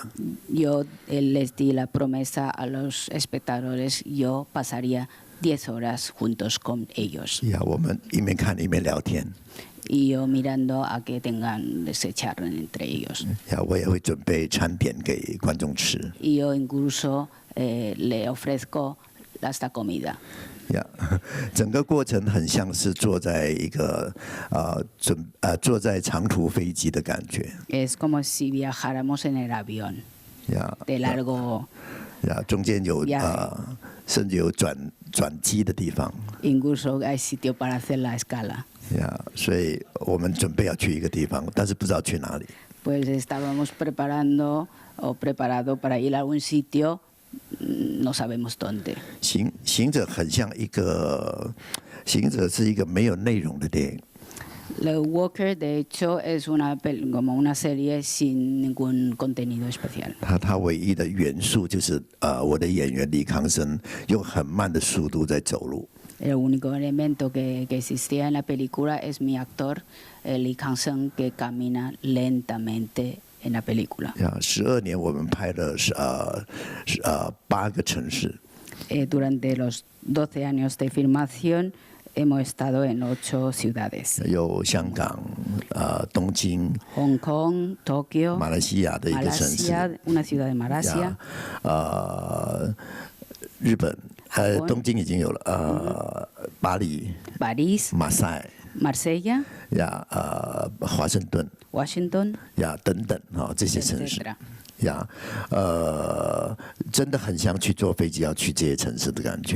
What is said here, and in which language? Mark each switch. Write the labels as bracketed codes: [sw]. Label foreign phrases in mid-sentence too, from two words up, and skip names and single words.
[es] Yo les di la promesa a los espectadores, yo pasaría 10 horas juntos con ellos. [zh] 我们一面看一面聊天。 [es] Y yo mirando a que se charlen entre ellos. [zh] 我也会准备餐点给观众吃。 [es] Y yo incluso le ofrezco hasta comida. [zh] 整个过程很像是坐在一个坐在长途飞机的感觉。 [es] Es como si viajáramos en el avión de largo. [zh] 中间有甚至有转机的地方。 [es] Incluso hay sitio para hacer la escala. [zh] 所以我们准备要去一个地方，但是不知道去哪里。 [es] Pues estábamos preparado para ir a algún sitio. No sabemos dónde. [zh] 行者很像行者是一个没有内容的电影。 [es] The Walker, de hecho, es como una serie sin ningún contenido especial. [zh] 它唯一的元素就是我的演员李康生用很慢的速度在走路。 [es] El único elemento que existía en la película es mi actor, Lee Kang-seung, que camina lentamente en la película. [zh] 12 年我们拍了8个城市。 [es] Durante los 12 años de filmación hemos estado en 8 ciudades. [zh] 有香港、东京、 [es] Hong Kong, Tokio, [zh] 马来西亚的一个城市， [es] una ciudad de Malasia, [zh] 日本，东京已经有了，巴黎、 [es] París, [zh] 马赛、 [es] Marsella, [zh] 华盛顿 [es] Washington, [zh] 等等这些城市。 [es] etc. [zh] 真的很像去坐飞机要去这些城市的感觉。